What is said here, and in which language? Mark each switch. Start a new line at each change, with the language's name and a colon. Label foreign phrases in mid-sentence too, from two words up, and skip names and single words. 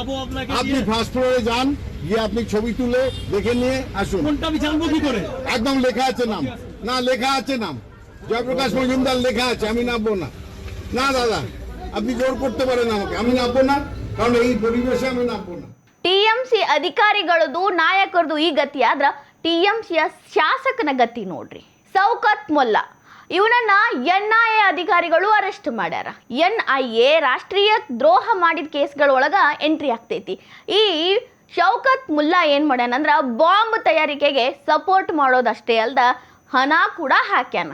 Bangla: আপনি ফার্স্ট ফ্লোরে যান, গিয়ে আপনি ছবি তুলে দেখে নিয়ে আসুন। আমি জানবো কি করে? একদম লেখা আছে নাম, না লেখা আছে নাম, জয়প্রকাশ মজুমদার লেখা আছে। আমি নামবো না। না দাদা, আপনি জোর করতে পারেন আমাকে, আমি নামবো না, কারণ এই পরিবেশে আমি নামবো না।
Kannada: TMC ಅಧಿಕಾರಿಗಳದು ನಾಯಕರದು ಈ ಗತಿ ಆದ್ರ TMCಯ ಶಾಸಕನ ಗತಿ ನೋಡ್ರಿ. ಸೌಕತ್ ಮೊಲ್ಲಾ ಇವನನ್ನ NIA ಅಧಿಕಾರಿಗಳು ಅರೆಸ್ಟ್ ಮಾಡ್ಯಾರ. NIA ರಾಷ್ಟ್ರೀಯ ದ್ರೋಹ ಮಾಡಿದ ಕೇಸ್ಗಳೊಳಗ ಎಂಟ್ರಿ ಆಗ್ತೈತಿ. ಈ ಶೌಕತ್ ಮುಲ್ಲಾ ಏನ್ ಮಾಡ್ಯಾನಂದ್ರ ಬಾಂಬ್ ತಯಾರಿಕೆಗೆ ಸಪೋರ್ಟ್ ಮಾಡೋದಷ್ಟೇ ಅಲ್ದ ಹಣ ಕೂಡ ಹಾಕ್ಯಾನ.